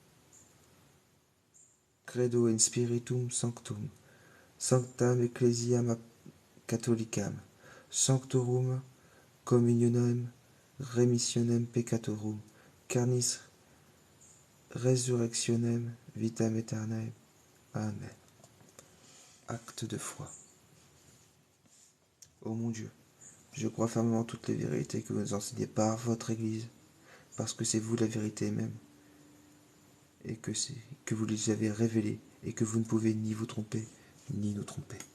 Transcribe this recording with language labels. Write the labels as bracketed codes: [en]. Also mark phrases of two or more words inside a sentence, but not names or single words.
[la] Credo in Spiritum Sanctum, Sanctam Ecclesiam Catholicam, Sanctorum Communionem Remissionem Peccatorum, Carnis Resurrectionem Vitam Aeternae. [fr] Amen. Acte de foi. Ô mon Dieu, je crois fermement en toutes les vérités que vous nous enseignez par votre Église, parce que c'est vous la vérité même, et que vous les avez révélées, et que vous ne pouvez ni vous tromper, ni nous tromper.